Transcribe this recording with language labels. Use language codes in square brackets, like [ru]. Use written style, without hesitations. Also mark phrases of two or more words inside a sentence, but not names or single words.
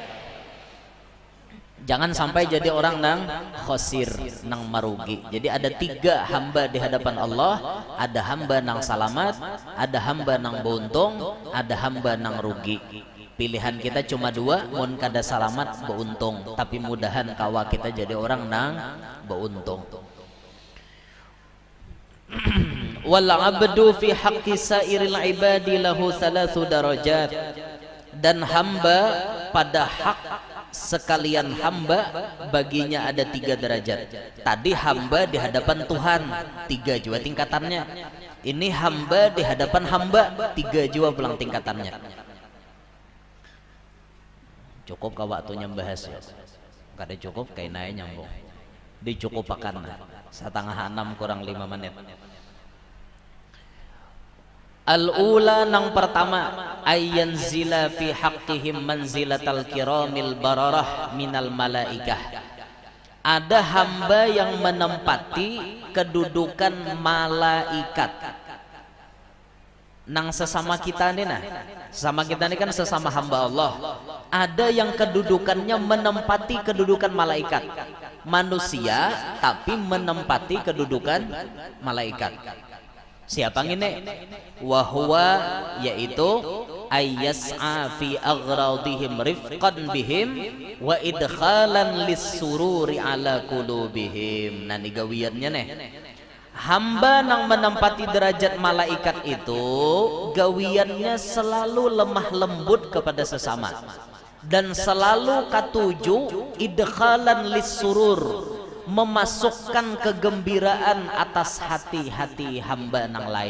[bjn] Jangan sampai jadi orang nang khosir, nang marugi. Jadi ada tiga hamba di hadapan Allah. Ada hamba nang salamat, ada hamba nang beruntung, ada hamba nang rugi. Pilihan kita cuma dua. Mun kada salamat beruntung, tapi mudahan kawa kita jadi orang nang beruntung. [ar] والعبد في حق سائر العباد له ثلاث درجات, [bjn] dan hamba pada hak sekalian hamba baginya ada 3 derajat. Tadi hamba di hadapan Tuhan 3 juga tingkatannya. Ini hamba di hadapan hamba 3 juga pulang tingkatannya. Cukup ka waktunya bahas ya. Kada cukup kayak naik nyambung. Dicukupakan 5:30 kurang 5 menit. [ar] Al-ula [bjn] nang pertama, [ar] أن ينزل في حقهم منزلة الكرام البررة من الملائكة. [bjn] Ada hamba yang menempati kedudukan malaikat. Nang sesama kita nih nah, sesama kita ini kan sesama hamba Allah. Ada yang kedudukannya menempati kedudukan malaikat. Manusia tapi menempati kedudukan malaikat. Siapa ini? [ar] Wahwa, yaitu أن يسعى في أغراضهم رفقا بهم وإدخالا للسرور على قلوبهم. [bjn] Nah, ini gawiannya nih. Hamba nang menempati derajat malaikat itu gawiannya selalu lemah lembut kepada sesama dan selalu katuju [ar] إدخالا للسرور, [bjn] memasukkan kegembiraan atas hati-hati hamba nang lain.